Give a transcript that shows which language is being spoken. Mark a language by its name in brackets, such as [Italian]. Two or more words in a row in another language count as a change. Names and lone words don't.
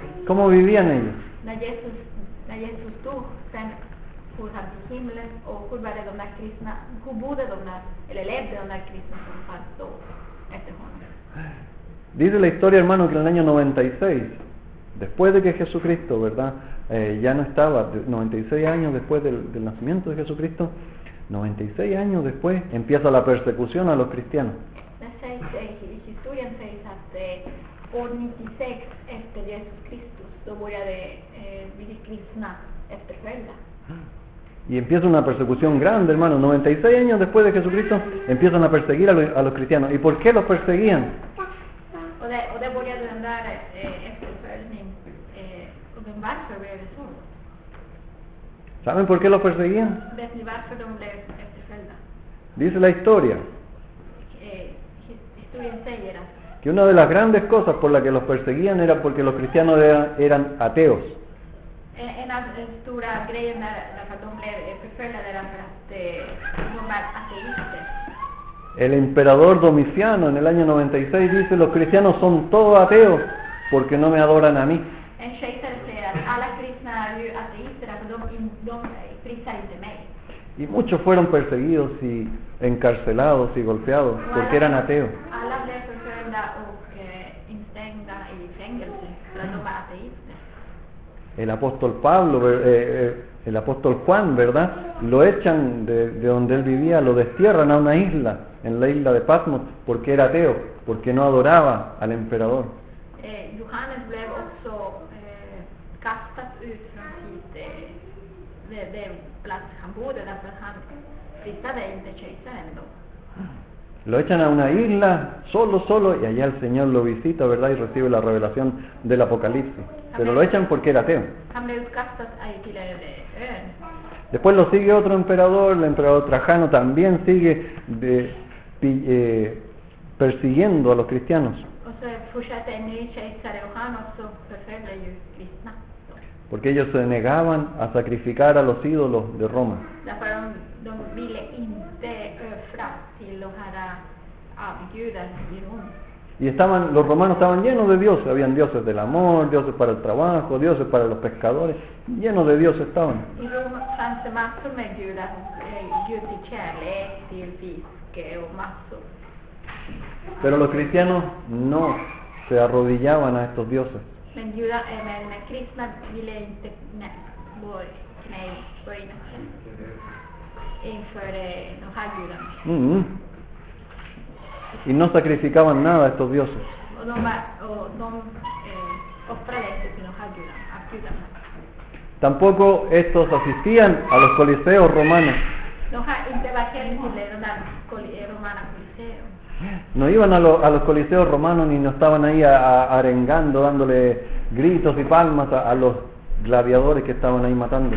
[Spanish] ¿Cómo vivían ellos? [Swedish] När Jesus dog, sen for han till himlen och hur var det de där kristna, hur bodde de där, eller levde de där kristna som fanns då efter honom? [Spanish] Dice la historia, hermano, que en el año 96, después de que Jesucristo, ¿verdad? Ya no estaba, 96 años después del nacimiento de Jesucristo, 96 años después empieza la persecución a los cristianos. [Swedish] I historien sägs att år 96 efter Jesus Kristus då började vi kristna efterfölja. [Spanish] Y empieza una persecución grande, hermano. 96 años después de Jesucristo empiezan a perseguir a los cristianos. ¿Y por qué los perseguían? [Swedish] Och det började den där efterföljning och varför blev det så? [Spanish] ¿Saben por qué los perseguían? [Swedish] Vet ni varför de blev efterföljda? [Spanish] Dice la historia [Swedish] Historien säger att [Spanish] que una de las grandes cosas por las que los perseguían era porque los cristianos eran ateos. [Swedish] En av stora grejen därför att de blev förföljda därför att de är ateister. [Spanish] El emperador Domiciano en el año 96 dice, los cristianos son todos ateos porque no me adoran a mí. [Swedish] En kejsare säger att alla kristna är ju ateister därför de prisar inte mig. [Spanish] Y muchos fueron perseguidos y encarcelados y golpeados porque eran ateos. [Swedish] Alla blev förföljda och instängda i fängelse för att de var ateister. [Spanish] El apóstol Pablo, el apóstol Juan, ¿verdad? Lo echan de donde él vivía, lo destierran a una isla, en la isla de Patmos, porque era ateo, porque no adoraba al emperador. [Swedish] Johannes blev också kastad ut från den plats han bodde därför att han prisade inte kejsaren då. [Spanish] Lo echan a una isla, solo, y allá el Señor lo visita, ¿verdad? Y recibe la revelación del Apocalipsis. Pero lo echan porque era ateo. [Swedish] Han blev utkastad till ön. [Spanish] Después lo sigue otro emperador, el emperador Trajano también sigue persiguiendo a los cristianos. [Swedish] Och så fortsätter en ny kejsare och han också förföljer ju kristna. [Spanish] Porque ellos se negaban a sacrificar a los ídolos de Roma. [Swedish] Därför de ville inte offra till de här avgudar i Rom. [Spanish] Y los romanos estaban llenos de dioses, habían dioses del amor, dioses para el trabajo, dioses para los pescadores, llenos de dioses estaban. [Swedish] I Rom fanns det massor med gudar, gud till kärlek, till fiske och massor. [Spanish] Pero los cristianos no se arrodillaban a estos dioses. [Swedish] Men kristna ville inte böja inför de här gudarna. [Spanish] Y no sacrificaban nada a estos dioses. [Swedish] Och de offrade inte till de här gudarna. [Spanish] Tampoco estos asistían a los coliseos romanos. [Swedish] De har inte varit heller till de där romana coliseum. [Spanish] No iban a los coliseos romanos ni no estaban ahí arengando, dándole gritos y palmas a los gladiadores que estaban ahí matándose.